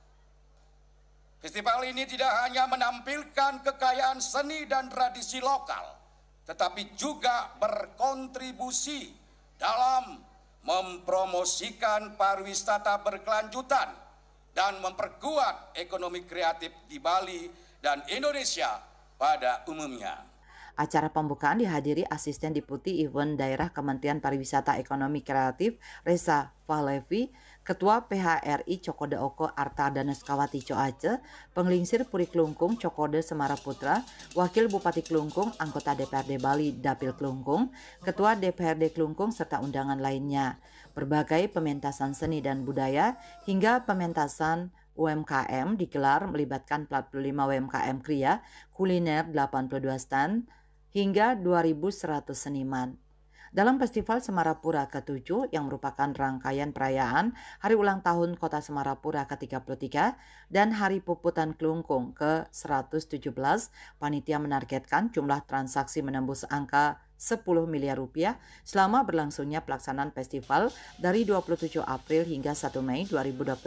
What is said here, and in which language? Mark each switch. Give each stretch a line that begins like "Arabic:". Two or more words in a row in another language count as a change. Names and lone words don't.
Indonesian: Festival ini tidak hanya menampilkan kekayaan seni dan tradisi lokal, tetapi juga berkontribusi dalam mempromosikan pariwisata berkelanjutan dan memperkuat ekonomi kreatif di Bali dan Indonesia pada umumnya. Acara pembukaan dihadiri Asisten Deputi Event Daerah Kementerian Pariwisata Ekonomi Kreatif Reza Fahlevi, Ketua PHRI Cokode Oko Arta Daneskawati Coace, Penglingsir Puri Klungkung Cokode Semaraputra, Wakil Bupati Klungkung, Anggota DPRD Bali Dapil Klungkung, Ketua DPRD Klungkung serta undangan lainnya. Berbagai pementasan seni dan budaya hingga pementasan UMKM digelar melibatkan 45 UMKM kria, kuliner 82 stand, hingga 2.100 seniman. Dalam Festival Semarapura ke-7 yang merupakan rangkaian perayaan Hari Ulang Tahun Kota Semarapura ke-33 dan Hari Puputan Klungkung ke-117, panitia menargetkan jumlah transaksi menembus angka 10 miliar rupiah selama berlangsungnya pelaksanaan festival dari 27 April hingga 1 Mei 2025.